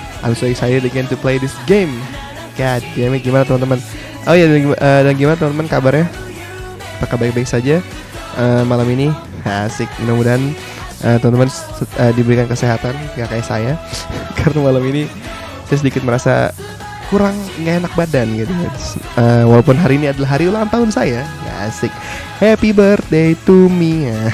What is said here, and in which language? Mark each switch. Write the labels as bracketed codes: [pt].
[en] I'm so excited again to play this game. God damn it, [id] gimana teman-teman? Oh ya, dan gimana teman-teman kabarnya? Apakah baik-baik saja malam ini? Asik, mudah-mudahan teman-teman diberikan kesehatan, gak kayak saya. Karena malam ini saya sedikit merasa kurang nggak enak badan gitu. Walaupun hari ini adalah hari ulang tahun saya. [en] Asik, happy birthday to me.